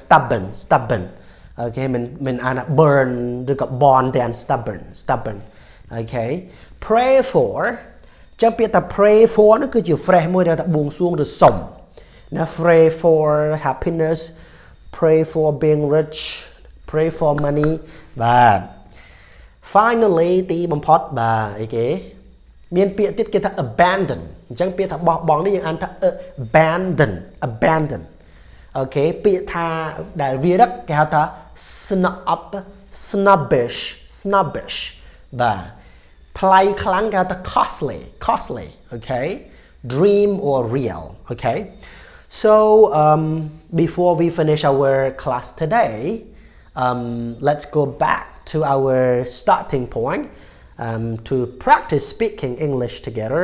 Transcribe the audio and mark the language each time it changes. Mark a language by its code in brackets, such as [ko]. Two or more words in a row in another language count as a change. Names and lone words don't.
[en] stubborn okay [km] មិនអាន burn ឬក៏ born តែអាន [en] stubborn okay pray for [km] ចាំពាក្យថា [en] pray for [km] នោះគឺជា phrase មួយដែលថាបួងសួងឬសុំណា [en] pray for happiness pray for being rich pray for money [km] បាទ finally ទីបំផុតបាទអីគេមានពាក្យទៀតគេថា abandon អញ្ចឹងពាក្យថាបោះបង់នេះយើងអានថា [en] abandon [km] អូខេពាក្យថាដែលវារឹកគេហៅថា [en] snobbish [km] បាទថ្លៃខ្លាំងគេហៅថា [en] costly okay dream or real okay so before we finish our class today let's go back to our starting point to practice speaking English together.